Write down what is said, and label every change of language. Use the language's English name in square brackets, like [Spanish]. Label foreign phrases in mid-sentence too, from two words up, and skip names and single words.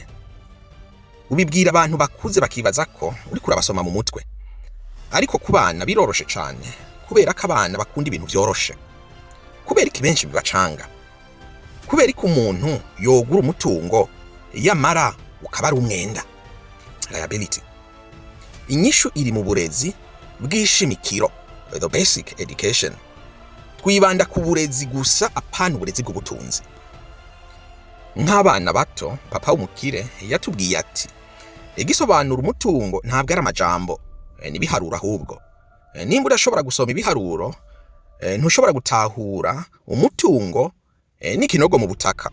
[Rundi] Ubibwira abantu bakuze bakibaza ko uri kurabasoma mu mutwe, ariko ku bana biroroshe cyane, kubera ko abana bakunda ibintu vyoroshe. Kubera iki benshi bibacanga? Kubera ko umuntu yogura umutungo yamara ukaba ari umwenda, liability. Inyishu iri mu burezi bw'ishimikiro, [English] the basic education. [Rundi] Twibanda ku burezi gusa, apana uburezi bw'ubutunzi. Nk'abana bato, papa w'umukire yatubwiye ati igisobanura umutungo ntabwo ari amajambo, nibiharura ahubwo. Nimba udashobora gusoma ibiharuro, ntushobora gutahura umutungo n'ikinogo mu butaka.